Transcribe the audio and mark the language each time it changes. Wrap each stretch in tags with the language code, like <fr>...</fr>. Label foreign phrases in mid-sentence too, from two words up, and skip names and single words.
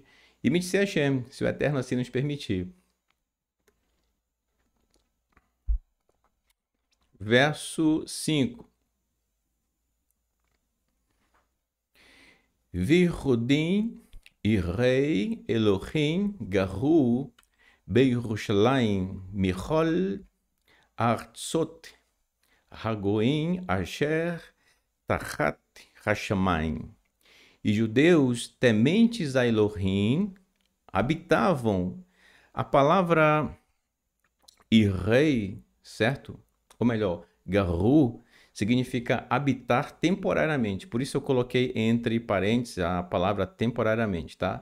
<pt>E me disse Hashem, se o Eterno assim nos permitir. Verso 5.</pt> <he>ויהודים יראי אלהים גרו בירושלים מכל ארצות הגוים אשר תחת השמים.</he> <pt>E judeus tementes a Elohim habitavam. A palavra irei, certo? Ou melhor, garu significa habitar temporariamente. Por isso eu coloquei entre parênteses a palavra temporariamente, tá?</pt>